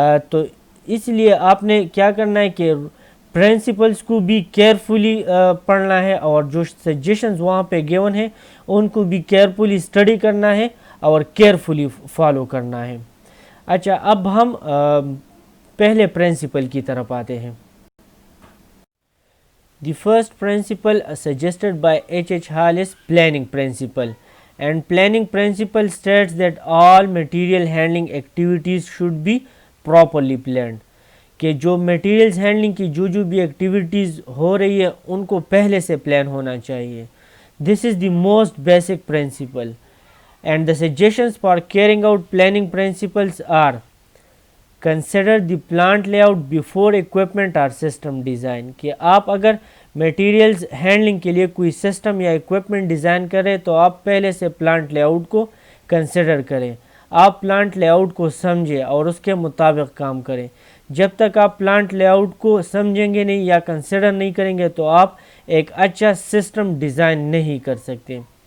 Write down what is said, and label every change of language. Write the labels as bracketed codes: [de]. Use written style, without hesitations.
[ur] تو اس لیے آپ نے کیا کرنا ہے کہ پرنسپلس کو بھی کیئرفلی پڑھنا ہے، اور جو سجیشنز وہاں پہ گیون ہیں ان کو بھی کیئرفلی اسٹڈی کرنا ہے اور کیئرفلی فالو کرنا ہے. اچھا، اب ہم پہلے پرنسپل کی طرف آتے ہیں. [en] The first principle suggested by H. H. Hall is planning principle. And planning principle states that all material handling activities should be properly planned. [ur] کہ جو میٹیریلز ہینڈلنگ کی جو بھی ایکٹیویٹیز ہو رہی ہے ان کو پہلے سے پلان ہونا چاہیے. [en] This is the most basic principle and the suggestions for carrying out planning principles are: consider the plant layout before equipment اور system design. [ur] کہ آپ اگر میٹیریلز ہینڈلنگ کے لیے کوئی سسٹم یا اکوپمنٹ ڈیزائن کریں تو آپ پہلے سے پلانٹ لے آؤٹ کو کنسیڈر کریں. آپ پلانٹ لے آؤٹ کو سمجھیں اور اس کے مطابق کام کریں. جب تک آپ پلانٹ لے آؤٹ کو سمجھیں گے نہیں یا کنسیڈر نہیں کریں گے تو آپ ایک اچھا سسٹم ڈیزائن نہیں کر سکتے.